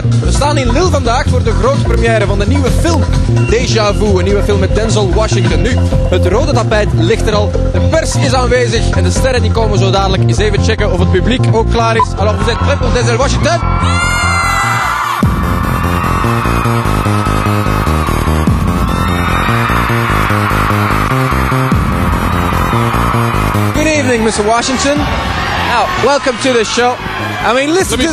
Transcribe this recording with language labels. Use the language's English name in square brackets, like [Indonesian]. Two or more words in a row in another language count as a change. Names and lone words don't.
[Dutch] We staan in Lille vandaag voor de grote première van de nieuwe film Deja Vu, een nieuwe film met Denzel Washington. Nu, het rode tapijt ligt er al, de pers is aanwezig en de sterren die komen zo dadelijk. Eens even checken of het publiek ook klaar is. [French] Alors, vous êtes prêts pour Denzel Washington? [English] Good evening, Mr. Washington. Now, welcome to the show. I mean, listen to the...